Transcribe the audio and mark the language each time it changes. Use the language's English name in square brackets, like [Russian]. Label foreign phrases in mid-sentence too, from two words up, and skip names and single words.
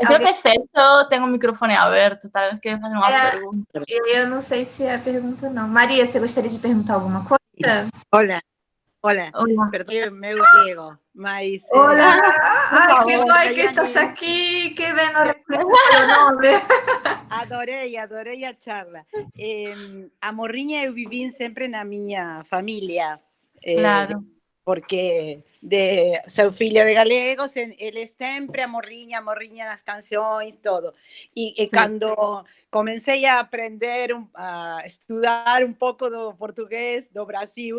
[Galician] Eu creo que Celso ten o microfone aberto, tal vez quere facer unha pergunta. [Portuguese] Eu não sei se é pergunta, não. Maria, você gostaria de perguntar alguma coisa? [Spanish] Hola. Hola. [Galician] Perdón, meu galego, mas... [Portuguese] Hola, ai, que bom que estás aqui, que bem no reconhecer o nome. Adorei a charla. [Galician] A morriña eu vivín sempre na miña familia. Claro. [Portuguese] Porque sou filha de galegos, eles sempre a morriña nas cancións, todo. [Galician] E cando comecei a aprender, a estudar un pouco do portugués do Brasil,